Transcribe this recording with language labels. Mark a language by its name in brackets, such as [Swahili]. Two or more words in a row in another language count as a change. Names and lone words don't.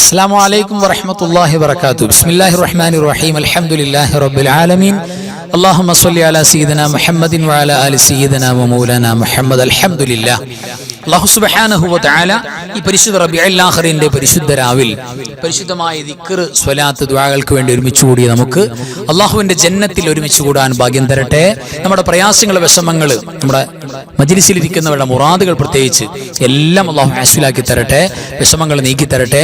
[Arabic] السلام عليكم ورحمة الله وبركاته. بسم الله الرحمن الرحيم. الحمد لله رب العالمين. اللهم صل على سيدنا محمد وعلى آل سيدنا ومولانا محمد. الحمد لله. [Malayalam] അല്ലാഹു [Arabic] سبحانه وتعالى [Malayalam] ഈ പരിശുദ്ധ റബീഉൽ ആഖിറിന്റെ പരിശുദ്ധ രാവിൽ പരിശുദ്ധമായ ദിക്ർ, സ്വലാത്ത്, ദുആകൾക്ക് വേണ്ടി ഒരുമിച്ച് കൂടി നമുക്ക് അല്ലാഹുവിന്റെ ജന്നത്തിൽ ഒരുമിച്ച് കൂടാൻ ഭാഗ്യം തരട്ടെ. നമ്മുടെ പ്രയാസങ്ങൾ, വിഷമങ്ങൾ, നമ്മുടെ മജ്ലിസിലിരിക്കുന്നവരുടെ മുറാദുകൾ പ്രത്യേകിച്ച് എല്ലാം അല്ലാഹു ഹാസിലാക്കി തരട്ടെ, വിഷമങ്ങൾ നീക്കി തരട്ടെ.